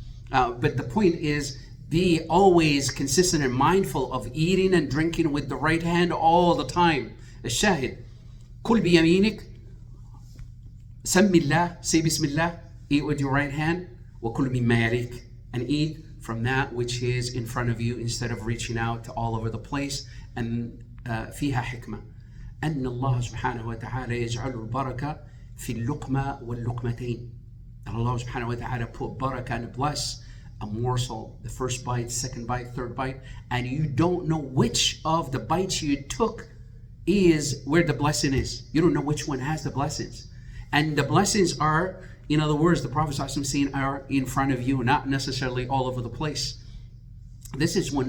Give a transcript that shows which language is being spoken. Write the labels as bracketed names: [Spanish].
[English] But the point is, be always consistent and mindful of eating and drinking with the right hand all the time. [Arabic] الشاهد كل بيمينك سم الله, [English] say Bismillah, eat with your right hand, [Arabic] وكل مما يليك, [English] and eat from that which is in front of you instead of reaching out to all over the place. [Arabic] And فيها حكمة أن الله سبحانه وتعالى يجعل البركة في اللقمة واللقمتين. [English] Allah subhanahu wa ta'ala put barakah and bless a morsel, the first bite, second bite, third bite, and you don't know which of the bites you took is where the blessing is. You don't know which one has the blessings. And the blessings are, in other words, the Prophet ﷺ saying, are in front of you, not necessarily all over the place. This is one.